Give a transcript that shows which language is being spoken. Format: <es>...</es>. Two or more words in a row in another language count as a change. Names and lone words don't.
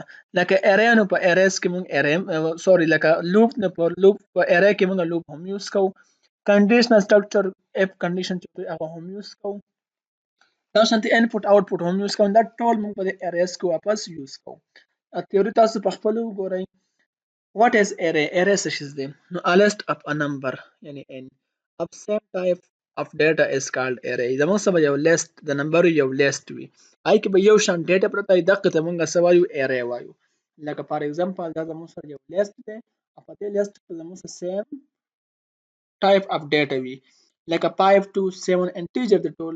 <ps>لکه اری نو په اریز کې موږ لکه لوپ نو په لوپ په اری کې موږ لوپ هم یوز کوو.</ps> <en>conditional structure of condition</en> <ps>چې هغه هم یوز کوو. دا شانتي</ps> <en>input output</en> <ps>هم یوز کوو. دا ټول موږ په اریز کې واپس یوز کوو. تیوري تاسو په خپل وګورئ.</ps> <en>What is array? Array</en> <ps>څه شی دی؟</ps> <en>نو a list of a number یعنی n of same type of data is called array.</en> <ps>زموږ سره یو لیست د نمبر یو لیست وي، هغې کې به یو شان ډیټا پرته وي، دغه ته موږ څه وایو array وایو. لکه</ps> <en>for example</en> <ps>دا زموږ سره یو لیست دی او په دې لیست کې زموږ سره</ps> <en>same type of data</en> <ps>وي، لکه 5 2 7 انټیجر دی ټول.</ps>